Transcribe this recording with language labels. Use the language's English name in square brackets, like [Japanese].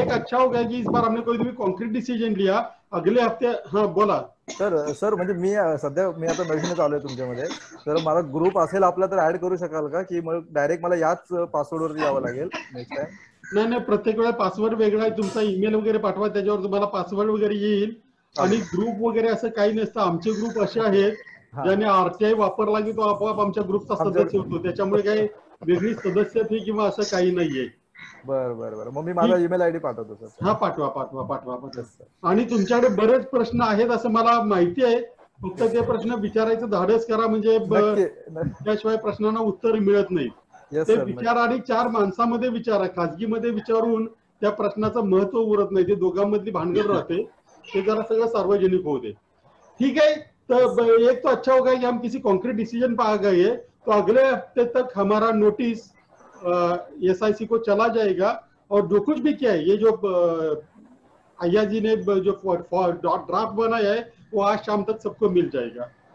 [Hindi] एक अच्छा हो गया कि इस बार हमने कोई भी कॉन्क्रीट डिसीजन लिया. अगले हफ्ते, हाँ बोला. [Marathi] सर म्हणजे मी सध्या आता नवीनच आलोय तुमच्यामध्ये, तर मला ग्रुप असेल आपला तर ऍड करू शकाल का, की मग डायरेक्ट मला याच पासवर्डवरती यावं लागेल नेक्स्ट टाइम? नाही, प्रत्येक वेळा पासवर्ड वेगळा आहे तुमचा. ईमेल वगैरे पाठवा, त्याच्यावर तुम्हाला पासवर्ड वगैरे येईल. आणि ग्रुप वगैरे असं काही नसतं. आमचे ग्रुप असे आहेत ज्याने आरटीआय वापरला की तो आपोआप आमच्या ग्रुपचा सदस्य होतो. त्याच्यामुळे काही वेगळी सदस्य फी किंवा असं काही नाहीये. बरं. मग मी माझा ईमेल आयडी पाठवतो सर. हा, पाठवा. आणि तुमच्याकडे बरेच प्रश्न आहेत असं मला माहिती आहे. फक्त ते प्रश्न विचारायचं धाडस करा, म्हणजे त्याशिवाय प्रश्नांना उत्तर मिळत नाही. ते विचार आणि 4 माणसामध्ये विचारा. खाजगीमध्ये विचारून त्या प्रश्नाचं महत्व उरत नाही. ते दोघांमधली भानगड राहते. ते जरा सगळं सार्वजनिक होऊ दे. [Hindi] ठीक है. तो एक तो अच्छा होगा कि हम किसी कॉन्क्रीट डिसीजन पर आ गए हैं, तो अगले हफ्ते तक हमारा नोटिस SIC को चला जाएगा. और जो कुछ भी किया है, ये जो अय्या जी ने जो ड्राफ्ट बनाया है, वो आज शाम तक सबको मिल जाएगा.